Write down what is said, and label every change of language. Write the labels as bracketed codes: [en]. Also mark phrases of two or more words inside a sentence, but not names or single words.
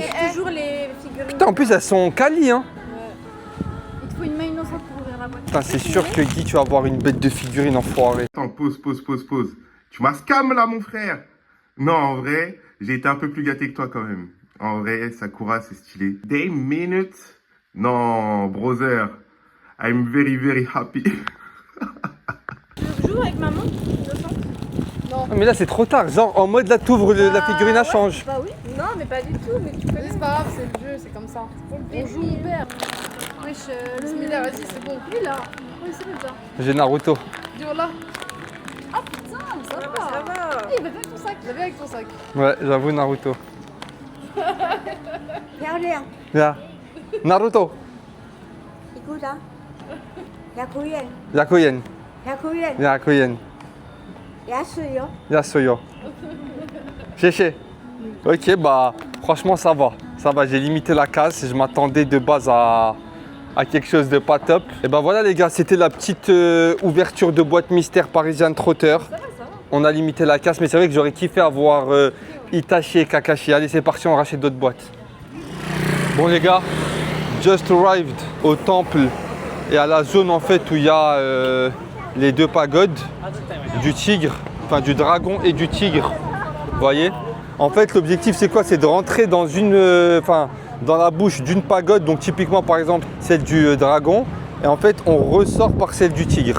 [fr] Toujours les figurines. Putain, en plus, elles sont quali, hein. Il te faut une main innocente pour ouvrir la boîte. Putain, c'est sûr que Guy, tu vas avoir une bête de figurine enfoirée. Attends, pause. Tu m'as scam là, mon frère. Non, en vrai, j'ai été un peu plus gâté que toi quand même. En vrai, Sakura, c'est stylé. [en] They mean it. Non, brother. I'm very, very happy. [fr] Tu joues avec maman, innocente? Non. Ah, mais là c'est trop tard, genre en mode là t'ouvres la figurine elle change. Bah oui. Non, mais pas du tout. Mais tu Mais connais c'est pas grave, c'est le jeu, c'est comme ça. On joue, on perd. Wesh, Bismillah, vas-y, c'est bon. lui là. Oui, c'est bien. J'ai Naruto. Dis voilà. Ah putain, ça va. Ça va. Il va avec ton sac. Viens avec ton sac. Ouais, j'avoue Naruto. [zh] 漂亮， [fr] Là. Naruto. [ja] いくら？100円。 Yakuyen. 100円。 Yakuyen. 安いよ。 Yasuyo. Chéché. [fr] Ok, bah franchement ça va. Ça va, j'ai limité la casse. Je m'attendais de base à quelque chose de pas top. Et ben voilà les gars, c'était la petite ouverture de boîte mystère Parisian Trotter. On a limité la casse, mais c'est vrai que j'aurais kiffé avoir Itachi et Kakashi. Allez, c'est parti, on rachète d'autres boîtes. Bon les gars, [en] just arrived [fr] au temple et à la zone en fait où il y a les deux pagodes du tigre, enfin du dragon et du tigre. Vous voyez? En fait, l'objectif c'est quoi? C'est de rentrer dans dans la bouche d'une pagode, donc typiquement par exemple celle du dragon, et en fait on ressort par celle du tigre.